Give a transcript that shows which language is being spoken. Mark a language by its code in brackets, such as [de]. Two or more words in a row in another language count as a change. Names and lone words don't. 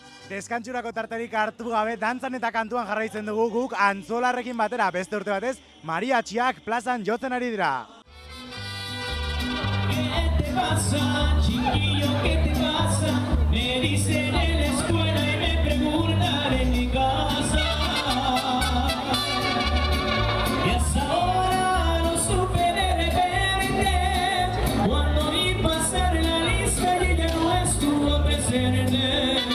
[eu] Deskantsurako tarterik hartu gabe, dantzan eta kantuan jarraitzen dugu guk Antzolarrekin batera, beste urte batez, mariatxiak plazan jotzen ari dira. [es] ¿Qué te pasa, chiquillo? ¿Qué te pasa? Me dicen en la escuela y me preguntan en mi casa. Y hasta ahora no supe de repente cuando vi pasar la lista y ella no estuvo presente.